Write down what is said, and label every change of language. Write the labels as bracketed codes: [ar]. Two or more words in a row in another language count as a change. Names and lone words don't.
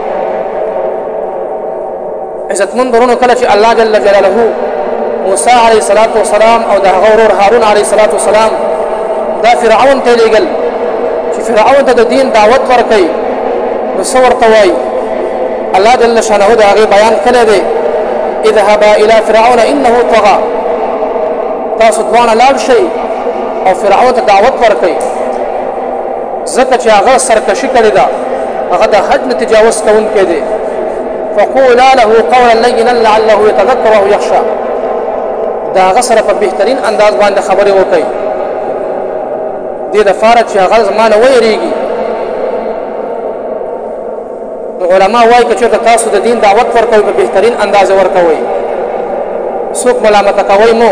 [ps] عزتمند ورونه کله چې الله [ar] جل جلاله [ps] موسی [ar] علیه السلام [ps] او د هغه ورور هارون [ar] علیه السلام [ps] دا فرعون ته لېږل چې فرعون ته د دین دعوت ورکوي، نو څه ورته وایي؟ [ar] الله جل شانه [ps] د هغې بیان کړی دی [ar] اذهبا الى فرعون انه طغى. [ps] تاسو دواړه لاړ شئ او فرعون ته دعوت ورکوي ځکه چې هغه سرکشي کړې ده، هغه د حد نه تجاوز کوونکی دی. [ar] فقولا له قولا لینا لعله يتذكر او يخشى. [ps] د هغه سره په بهترین انداز باندې خبرې وکړئ دې دپاره چې هغه زما نه ویریږي. نو علما وایي که چېرته تاسو د دین دعوت ورکوئ په بهترین اندازه ورکوئ، څوک ملامته کوئ مو.